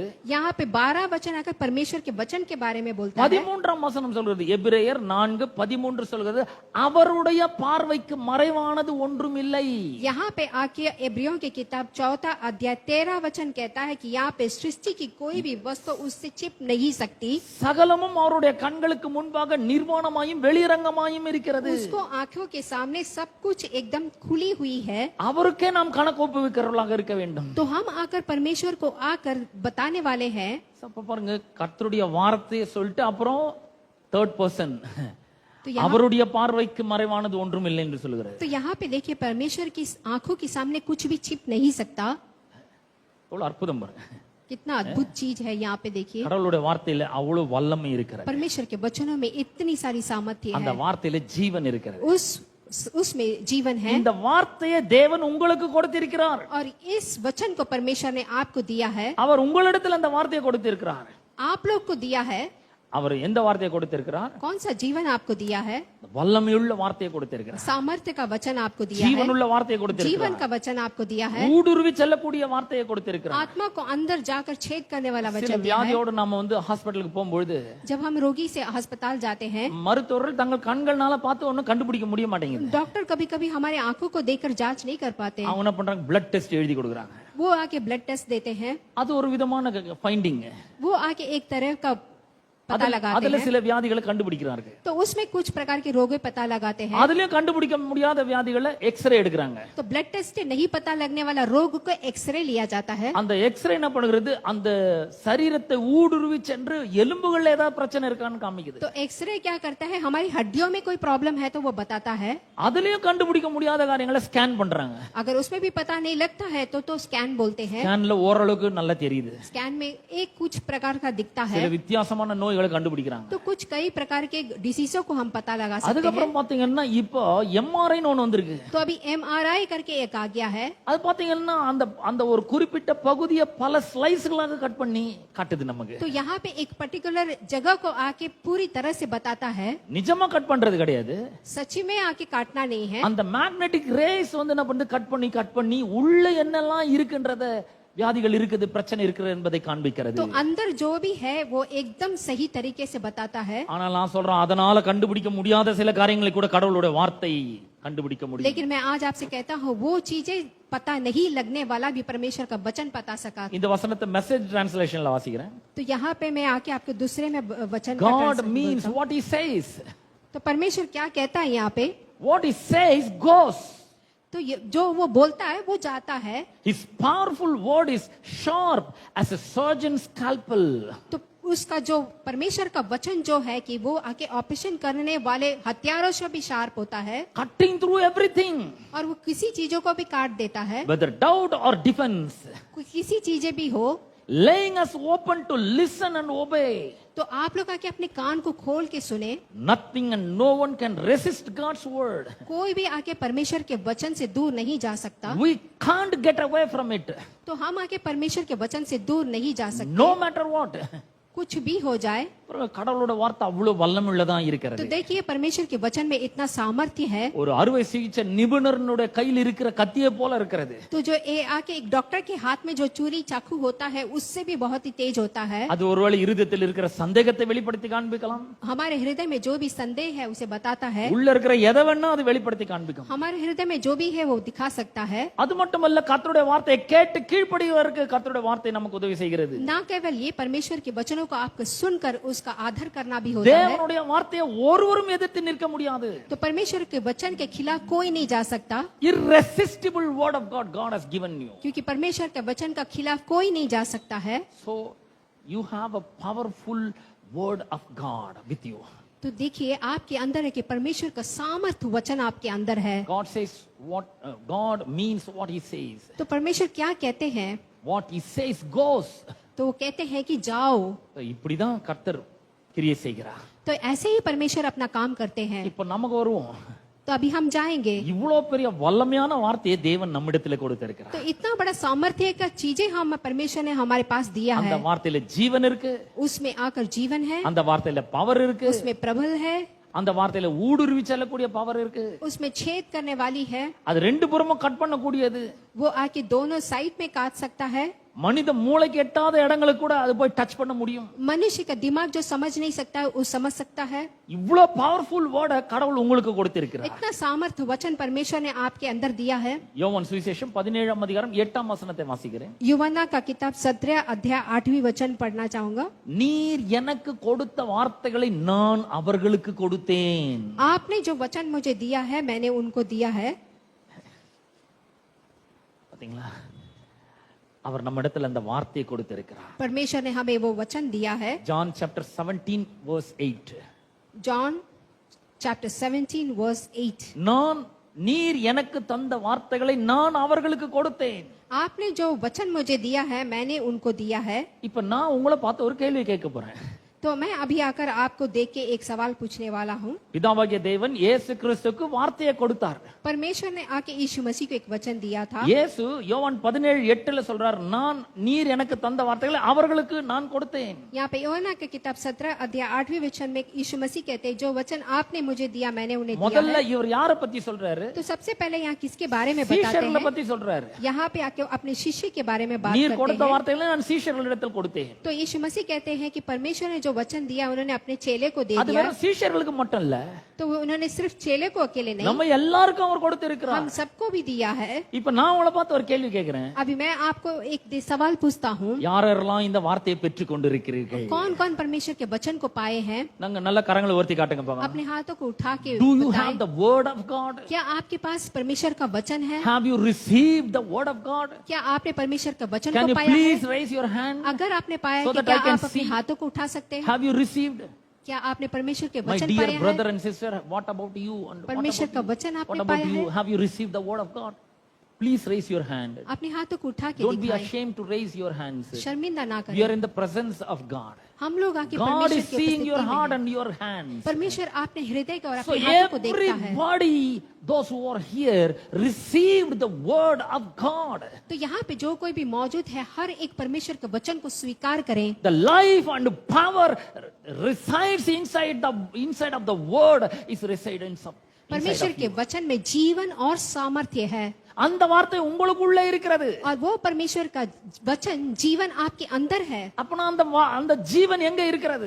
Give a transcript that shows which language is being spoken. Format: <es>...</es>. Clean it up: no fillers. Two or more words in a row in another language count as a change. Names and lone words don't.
<hi>यहाँ पे 12 वचन आकर परमेश्वर के वचन के बारे में बोलता है.</hi> <ta>13ஆம் வசனம் சொல்கிறது, எபிரேயர் 4:13 சொல்கிறது, அவருடைய பார்வைக்கு மறைவானது ஒன்றும் இல்லை.</ta> <hi>यहाँ पे आके इब्रियों की किताब 4 अध्याय 13 वचन कहता है कि यहाँ पे सृष्टि की कोई भी वस्तु उससे छिप नहीं सकती.</hi> <ta>சகலமும் அவருடைய கண்களுக்கு முன்பாக நிர்வாணமாயும் வெளியரங்கமாயும் இருக்கிறது.</ta> <hi>उसको आंखों के सामने सब कुछ एकदम खुली हुई है.</hi> <ta>அவருக்கே நாம் கணக்கு ஒப்புவிக்கிறவர்களாக இருக்க வேண்டும்.</ta> <hi>तो हम आकर परमेश्वर को आकर बताने वाले हैं.</hi> <ta>அப்ப பாருங்க, கர்த்தருடைய வார்த்தையை சொல்லிட்டு அப்புறம்</ta> <en>third person</en> <hi>तो यहाँ</hi> <ta>அவருடைய பார்வைக்கு மறைவானது ஒன்றும் இல்லை என்று சொல்லுகிறது.</ta> <hi>तो यहाँ पे देखिए, परमेश्वर की आंखों के सामने कुछ भी छिप नहीं सकता.</hi> <ta>எவ்வளவு அற்புதம் பாருங்க.</ta> <hi>कितना अद्भुत चीज है यहाँ पे देखिए.</hi> <ta>கடவுளுடைய வார்த்தையில அவ்வளவு வல்லமை இருக்கிறது.</ta> <hi>परमेश्वर के वचनों में इतनी सारी सामर्थ्य</hi> <ta>அந்த</ta> <hi>है.</hi> <ta>வார்த்தையில ஜீவன் இருக்கிறது.</ta> <hi>उसमें जीवन है.</hi> <ta>இந்த வார்த்தையை தேவன் உங்களுக்கு கொடுத்திருக்கிறார்.</ta> <hi>और इस वचन को परमेश्वर ने आपको दिया है.</hi> <ta>அவர் உங்களிடத்தில் அந்த வார்த்தையை கொடுத்திருக்கிறார்.</ta> <hi>आप लोग को दिया है.</hi> <ta>அவர் எந்த வார்த்தையை கொடுத்திருக்கிறார்?</ta> <hi>कौन सा जीवन आपको दिया है?</hi> <ta>வல்லமையுள்ள வார்த்தையை கொடுத்திருக்கிறார்.</ta> <hi>सामर्थ्य का वचन आपको दिया है.</hi> <ta>ஜீவனுள்ள வார்த்தையை</ta> <hi>जीवन</hi> <ta>கொடுத்திருக்கிறார்.</ta> <hi>का वचन आपको दिया है.</hi> <ta>ஊடுருவி செல்லக்கூடிய வார்த்தையை கொடுத்திருக்கிறார்.</ta> <hi>आत्मा को अंदर जाकर छेद करने वाला</hi> <ta>சில</ta> <hi>वचन दिया है.</hi> <ta>வியாதியோடு நாம ஹாஸ்பிடலுக்கு போகும்போது</ta> <hi>जब हम रोगी से अस्पताल जाते हैं,</hi> <ta>மருத்துவர்கள் தங்கள் கண்கள்னால பார்த்து ஒன்னும் கண்டுபிடிக்க முடிய மாட்டேங்குது.</ta> <hi>डॉक्टर कभी कभी हमारे आंखों को देखकर जांच नहीं कर पाते.</hi> <ta>அவங்க என்ன பண்றாங்க?</ta> <en>blood test</en> <ta>எழுதி கொடுக்குறாங்க.</ta> <hi>वो आके</hi> <en>blood test</en> <hi>देते हैं.</hi> <ta>அது ஒரு விதமான ஃபைண்டிங்.</ta> <hi>वो आके एक तरह का पता लगाते</hi> <ta>அதுல</ta> <hi>हैं.</hi> <ta>சில வியாதிகளை கண்டுபிடிக்கிறார்கள்.</ta> <hi>तो उसमें कुछ प्रकार के रोग पता लगाते हैं.</hi> <ta>அதுலயும் கண்டுபிடிக்க முடியாத வியாதிகளை எக்ஸ்ரே எடுக்கிறாங்க.</ta> <hi>तो</hi> <en>blood test</en> <hi>से नहीं पता लगने वाला रोग को एक्सरे लिया जाता है.</hi> <ta>அந்த எக்ஸ்ரே என்ன பண்ணுகிறது? அந்த சரீரத்தை ஊடுருவி சென்று எலும்புகள்ல ஏதாவது பிரச்சனை இருக்கான்னு காமிக்குது.</ta> <hi>तो एक्सरे क्या करता है? हमारी हड्डियों में कोई प्रॉब्लम है तो वो बताता है.</hi> <ta>அதுலயும் கண்டுபிடிக்க முடியாத காரியங்களை ஸ்கேன் பண்றாங்க.</ta> <hi>अगर उसमें भी पता नहीं लगता है तो स्कैन बोलते हैं.</hi> <ta>ஸ்கேன்ல ஓரளவுக்கு நல்லா தெரியுது.</ta> <hi>स्कैन में एक कुछ प्रकार का दिखता</hi> <ta>சில</ta> <hi>है.</hi> <ta>வித்தியாசமான நோய்களை கண்டுபிடிக்கிறாங்க.</ta> <hi>तो कुछ कई प्रकार के डिसीजों को हम पता लगा सकते हैं.</hi> <ta>அதுக்கப்புறம் பாத்தீங்கன்னா இப்போ எம்ஆர்ஐன்னு ஒன்னு வந்திருக்கு.</ta> <hi>तो अभी MRI करके एक आ गया है.</hi> <ta>அது பாத்தீங்கன்னா அந்த அந்த ஒரு குறிப்பிட்ட பகுதியை பல ஸ்லைஸ்களாக கட் பண்ணி காட்டுது நமக்கு.</ta> <hi>तो यहाँ पे एक पर्टिकुलर जगह को आके पूरी तरह से बताता है.</hi> <ta>நிஜமா கட் பண்றது கிடையாது.</ta> <hi>सच्ची में आके काटना नहीं है.</hi> <ta>அந்த</ta> <en>magnetic rays</en> <ta>என்ன பண்ணுது? கட் பண்ணி உள்ள என்னெல்லாம் இருக்குன்றத, வியாதிகள் இருக்குது, பிரச்சனை இருக்குது என்பதை காண்பிக்கிறது.</ta> <hi>तो अंदर जो भी है वो एकदम सही तरीके से बताता है.</hi> <ta>ஆனால் நான் சொல்றேன், அதனால கண்டுபிடிக்க முடியாத சில காரியங்களை கூட கடவுளுடைய வார்த்தை கண்டுபிடிக்க முடியும்.</ta> <hi>लेकिन मैं आज आपसे कहता हूँ, वो चीजें पता नहीं लगने वाला भी परमेश्वर का वचन पता सका.</hi> <ta>இந்த वचनத்தை மெசேஜ் டிரான்ஸ்லேஷன்ல வாசிக்கிறேன்.</ta> <hi>तो यहाँ पे मैं आके आपके दूसरे में वचन का</hi> <en>God translate means</en> <hi>बोलता हूँ.</hi> <en>what he says.</en> <hi>तो परमेश्वर क्या कहता है यहाँ पे?</hi> <en>What he says goes.</en> <hi>तो जो वो बोलता है वो जाता है।</hi> <en>His powerful word is sharp as a surgeon's scalpel.</en> <hi>तो उसका जो परमेश्वर का वचन जो है कि वो आके ऑपरेशन करने वाले हथियारों से भी शार्प होता है</hi> <en>Cutting through everything.</en> <hi>और वो किसी चीजों को भी काट देता है,</hi> <en>Whether doubt or defense.</en> <hi>कोई किसी चीजें भी हो।</hi> <en>Laying us open to listen and obey.</en> <hi>तो आप लोग आके अपने कान को खोल के सुने।</hi> <en>Nothing and no one can resist God's word.</en> <hi>कोई भी आके परमेश्वर के वचन से दूर नहीं जा सकता।</hi> <en>We can't get away from it.</en> <hi>तो हम आके परमेश्वर के वचन से दूर नहीं जा सकते,</hi> <en>No matter what.</en> <hi>कुछ भी हो जाए।</hi> <ta>கடவுளோட வார்த்தை அவ்வளவு வல்லமுள்ளதா</ta> <hi>तो</hi> <ta>இருக்கிறது.</ta> <hi>देखिए परमेश्वर के वचन में इतना सामर्थ्य है।</hi> <ta>ஒரு அறுவை சிகிச்சை நிபுணருடைய கையில் இருக்கிற கத்தியை போல இருக்கிறது.</ta> <hi>तो जो आके एक डॉक्टर के हाथ में जो चूरी चाकू होता है उससे भी बहुत ही तेज होता है।</hi> <ta>அது ஒருவேளை இருதயத்தில் இருக்கிற சந்தேகத்தை வெளிப்படுத்தி காண்பிக்கலாம்.</ta> <hi>हमारे हृदय में जो भी संदेह है उसे बताता है।</hi> <ta>உள்ள இருக்கிற எதை வேணா அது வெளிப்படுத்தி காண்பிக்கும்.</ta> <hi>हमारे हृदय में जो भी है वो दिखा सकता है।</hi> <ta>அது மட்டுமல்ல, கர்த்தருடைய வார்த்தையை கேட்டு கீழ்ப்படிவதற்கு கர்த்தருடைய வார்த்தை நமக்கு உதவி செய்கிறது.</ta> <hi>ना केवल ये परमेश्वर के वचनों को आपको सुनकर उसका आदर करना भी होता है।</hi> <ta>தேவனுடைய வார்த்தையை ஒருவரும் எதிர்த்து நிற்க முடியாது.</ta> <hi>तो परमेश्वर के वचन के खिलाफ कोई नहीं जा सकता,</hi> <en>Irresistible word of God has given you.</en> <hi>क्योंकि परमेश्वर के वचन का खिलाफ कोई नहीं जा सकता है।</hi> <en>So you have a powerful word of God with you.</en> <hi>तो देखिए आपके अंदर है कि परमेश्वर का सामर्थ वचन आपके अंदर है।</hi> <en>God says what God means what he says.</en> <hi>तो परमेश्वर क्या कहते हैं?</hi> <en>What he says goes.</en> <hi>तो वो कहते हैं कि जाओ।</hi> <ta>So இப்படிதான் கர்த்தர் கிரியை செய்கிறார்.</ta> <hi>तो ऐसे ही परमेश्वर अपना काम करते हैं।</hi> <ta>இப்போ நமக்கு வருவோம்.</ta> <hi>तो अभी हम जाएंगे।</hi> <ta>இவ்வளவு பெரிய வல்லமையான வார்த்தையை தேவன் நம்மிடத்திலே கொடுத்திருக்கிறார்.</ta> <hi>तो इतना बड़ा सामर्थ्य का चीजें हम परमेश्वर ने हमारे पास दिया</hi> <ta>அந்த</ta> <hi>है।</hi> <ta>வார்த்தையில ஜீவன் இருக்கு.</ta> <hi>उसमें आकर जीवन है,</hi> <ta>அந்த வார்த்தையில பவர் இருக்கு.</ta> <hi>उसमें प्रबल है,</hi> <ta>அந்த வார்த்தையில ஊடுருவி செல்லக்கூடிய பவர் இருக்கு.</ta> <hi>उसमें छेद करने वाली है।</hi> <ta>அது ரெண்டு புறமும் கட் பண்ணக்கூடியது.</ta> <hi>वो आके दोनों साइड में काट सकता है।</hi> <ta>மனித மூளைக்கு எட்டாத இடங்களுக்கு கூட அது போய் டச் பண்ண முடியும்.</ta> <hi>मनुष्य का दिमाग जो समझ नहीं सकता है वो समझ सकता है।</hi> <ta>இவ்வளவு</ta> <en>powerful word</en> <ta>கடவுள் உங்களுக்கு கொடுத்திருக்கிறார்.</ta> <hi>इतना सामर्थ वचन परमेश्वर ने आपके अंदर दिया है।</hi> <ta>யோவான் சுவிசேஷம் 17ஆம் அதிகாரம் 8ஆம் வசனத்தை வாசிக்கிறேன்.</ta> <hi>यूहन्ना का किताब 17 अध्याय 8वीं वचन पढ़ना चाहूंगा।</hi> <ta>நீர் எனக்கு கொடுத்த வார்த்தைகளை நான் அவர்களுக்கு கொடுத்தேன்.</ta> <hi>आपने जो वचन मुझे दिया है मैंने उनको दिया है।</hi> <ta>பாத்தீங்களா, அவர் நம்ம இடத்துல அந்த வார்த்தையை கொடுத்திருக்கிறார்.</ta> <hi>परमेश्वर ने हमें वो वचन दिया है।</hi> <en>John chapter 17 verse 8. जॉन chapter 17 verse 8।</en> <ta>நீர் எனக்கு தந்த வார்த்தைகளை நான் அவர்களுக்கு கொடுத்தேன்.</ta> <hi>आपने जो वचन मुझे दिया है मैंने उनको दिया है।</hi> <ta>இப்ப நான் உங்களை பார்த்து ஒரு கேள்வி கேட்க போறேன்.</ta> <hi>तो मैं अभी आकर आपको देख के एक सवाल पूछने वाला हूँ।</hi> <ta>பிதாவாகிய தேவன் இயேசு கிறிஸ்துவுக்கு வார்த்தையை கொடுத்தார்.</ta> <hi>परमेश्वर ने आके यीशु मसीह को एक वचन दिया था।</hi> <ta>இயேசு யோவான் 17:8 சொல்றார், நீர் எனக்கு தந்த வார்த்தைகளை அவர்களுக்கு நான் கொடுத்தேன்.</ta> <hi>यहाँ पे यूहन्ना की किताब 17 अध्याय 8वीं वचन में यीशु मसीह कहते हैं जो वचन आपने मुझे दिया मैंने उन्हें दिया</hi> <ta>முதல்ல</ta> <hi>है।</hi> <ta>இவர் யாரை பத்தி சொல்றாரு?</ta> <hi>तो सबसे पहले यहाँ किसके बारे में बताते</hi> <ta>சீஷர்களை</ta> <hi>हैं?</hi> <ta>பத்தி சொல்றாரு.</ta> <hi>यहाँ पे आके अपने शिष्य के बारे में बात</hi> <ta>நீர்</ta> <hi>करते</hi> <ta>கொடுத்த</ta> <hi>हैं।</hi> <ta>வார்த்தைகளை நான் சீஷர்களிடத்தில் கொடுத்தேன்.</ta> <hi>तो यीशु मसीह कहते हैं कि परमेश्वर ने जो वचन दिया उन्होंने अपने चेले को दे</hi> <ta>அது</ta> <hi>दिया।</hi> <ta>வெறும் சீஷர்களுக்கு மட்டும் இல்ல,</ta> <hi>तो उन्होंने सिर्फ चेले को अकेले नहीं,</hi> <ta>நம்ம எல்லாருக்கும் அவர் கொடுத்திருக்கிறார்.</ta> <hi>हम सबको भी दिया है।</hi> <ta>இப்ப நான் உங்களை பார்த்து ஒரு கேள்வி கேட்கிறேன்.</ta> <hi>अभी मैं आपको एक सवाल पूछता हूँ,</hi> <ta>யாரெல்லாம் இந்த வார்த்தையை பெற்றுக் கொண்டிருக்கிறீர்கள்?</ta> <hi>कौन कौन परमेश्वर के वचन को पाए हैं?</hi> <ta>நாங்க நல்ல கரங்களை உயர்த்தி காட்டுங்க பாக்கலாம்.</ta> <hi>अपने हाथों को उठा के</hi> <en>Do you</en> <hi>बताएं।</hi> <en>have the word of God?</en> <hi>क्या आपके पास परमेश्वर का वचन है?</hi> <en>Have you received the word of God?</en> <hi>क्या आपने परमेश्वर का वचन</hi> <en>Can</en> <hi>को</hi> <en>you</en> <hi>पाया है?</hi> <en>please raise your hand?</en> <hi>अगर आपने पाया</hi> <en>So</en> <hi>कि</hi> <en>that</en> <hi>क्या</hi> <en>I can</en> <hi>आप अपने</hi> <en>see.</en> <hi>हाथों को उठा सकते हैं?</hi> <en>Have you received?</en> <hi>क्या आपने परमेश्वर के</hi> <en>My</en> <hi>वचन</hi> <en>dear</en> <hi>पाया है?</hi> <en>brother and sister, what about you? And what</en> <hi>परमेश्वर</hi> <en>about</en> <hi>का</hi> <en>you?</en> <hi>वचन आपने</hi> <en>What about</en> <hi>पाया</hi> <en>you?</en> <hi>है?</hi> <en>Have you received the word of God? Please raise your hand.</en> <hi>अपने हाथों को उठा के</hi> <en>Don't be</en> <hi>दिखाएं।</hi> <en>ashamed to raise your hands.</en> <hi>शर्मिंदा ना</hi> <en>We are</en> <hi>करें।</hi> <en>in the presence of God.</en> <hi>हम लोग आके</hi> <en>God</en> <hi>परमेश्वर</hi> <en>is</en> <hi>की</hi> <en>seeing your</en> <hi>उपस्थिति</hi> <en>heart</en> <hi>में हैं।</hi> <en>and your hands.</en> <hi>परमेश्वर आपने हृदय को और</hi> <en>So</en> <hi>अपने हाथों को देखता है।</hi> <en>everybody, those who are here, received the word of God.</en> <hi>तो यहाँ पे जो कोई भी मौजूद है हर एक परमेश्वर के वचन को स्वीकार करें।</hi> <en>The life and power resides inside of the word is residence of</en> <hi>परमेश्वर के वचन में जीवन और सामर्थ्य है</hi> <ta>அந்த வார்த்தை உங்களுக்குள்ள இருக்கிறது.</ta> <hi>और वो परमेश्वर का वचन जीवन आपके अंदर है।</hi> <ta>அப்பனா அந்த ஜீவன் எங்க இருக்கிறது?</ta>